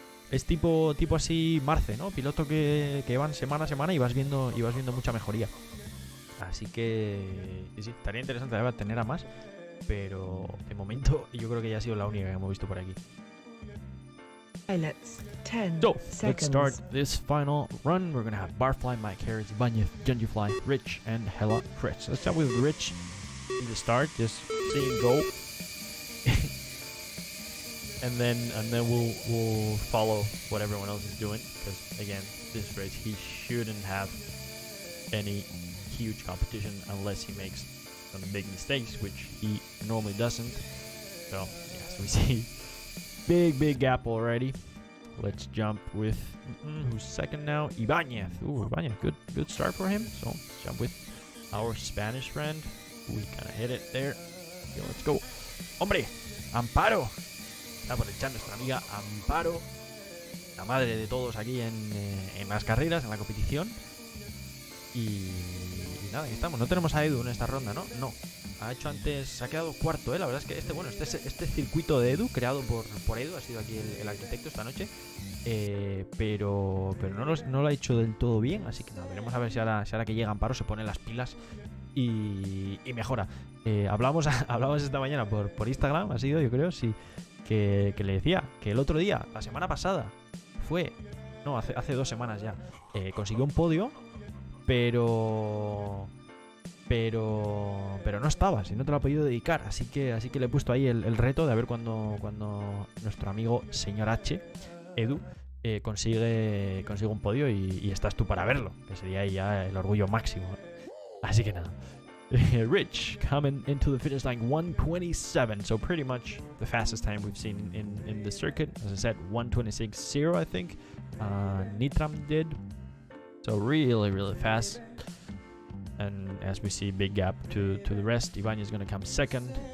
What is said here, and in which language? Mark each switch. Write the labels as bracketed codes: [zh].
[es] Es tipo así Marce, ¿no? Piloto que van semana a semana y vas viendo mucha mejoría. Así que sí, estaría interesante tener a más, pero de momento yo creo que ya ha sido la única que hemos visto por aquí. [en] Pilots, 10 So, seconds. let's start this final run. We're going to have Barfly, Mike Harris, Ibanez, Genjifly, Rich, and Hella Fresh. Let's start with Rich in the start, just seeing go. and then we'll follow what everyone else is doing, because again, this race he shouldn't have any huge competition unless he makes on the big mistakes, which he normally doesn't. So yes, we see big gap already. Let's jump with who's second now? Ibanez. Ooh, Ibanez, good start for him. So let's jump with our Spanish friend. We kind of hit it there. Okay, let's go. [es] Hombre, Amparo. Está por el chat nuestra amiga Amparo, la madre de todos aquí en las carreras, en la competición. Y nada, aquí estamos. No tenemos a Edu en esta ronda, ¿no? No. Ha hecho antes, se ha quedado cuarto, ¿eh? La verdad es que este circuito de Edu, creado por Edu, ha sido aquí el arquitecto esta noche. Pero no lo ha hecho del todo bien, así que nada, veremos a ver si ahora que llega Amparo se pone las pilas y mejora. Hablamos esta mañana por Instagram, ha sido, yo creo, sí, que le decía que el otro día, la semana pasada, hace 2 semanas ya, consiguió un podio, pero no estaba, si no te lo ha podido dedicar, así que le he puesto ahí el reto de a ver cuando nuestro amigo señor H, Edu, consigue un podio y estás tú para verlo, que sería ahí ya el orgullo máximo. Así que nada. [en] Rich coming into the finish line 1:27, so pretty much the fastest time we've seen in the circuit. As I said, 1:26.0 I think Nitram did, so really fast. And as we see, big gap to the rest. Ibanez is going to come second.